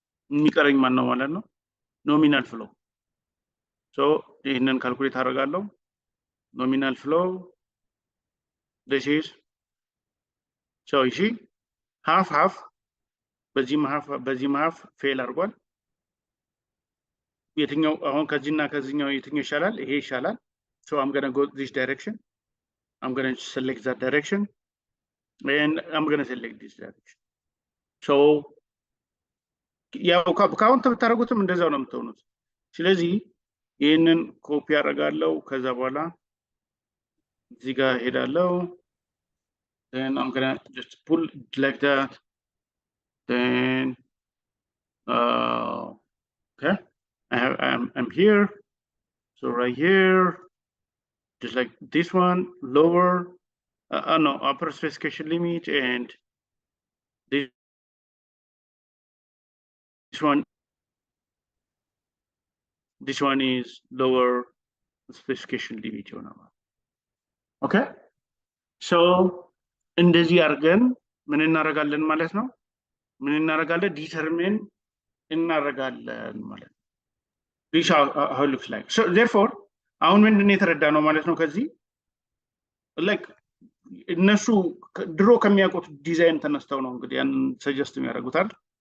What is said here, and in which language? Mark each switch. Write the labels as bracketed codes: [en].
[am] የሚቀረኝ ማን ነው ማለት ነው? ኖሚናል ፍሎ። So ይሄንን ካልኩሌት አደርጋለሁ። ኖሚናል ፍሎ [en] this is, so you see half [am] በዚህም half ፌል አድርጓል። የትኛው አሁን ከዚህና ከዚህኛው የትኛው ይሻላል? ይሄ ይሻላል. [en] So I'm going to go this direction. I'm going to select that direction, and I'm going to select this direction. [am] So ያው ካውንት ብታደርጉትም እንደዛው ነው የምትሆኑት። ስለዚህ ይሄንን ኮፒ አደርጋለሁ። ከዛ በኋላ እዚህ ጋር ሄዳለሁ። [en] Then I'm going to just pull it like that. Then okay, I'm here. So right here, just like this one, lower, no, upper specification limit, and this one is lower specification limit. Okay, so [am] እንደዚህ አድርገን ምን እናደርጋለን ማለት ነው? ምን እናደርጋለን? ዲተርሚን እናደርጋለን ማለት ነው። [en] This how it looks like. So therefore [am] አሁን ምንድነው የተረዳነው ማለት ነው? ከዚህ like እነሱ ድሮ ከሚያውቁት ዲዛይን ተነስተው ነው እንግዲህ ያን ሰጀስት የሚያደርጉት አይደል?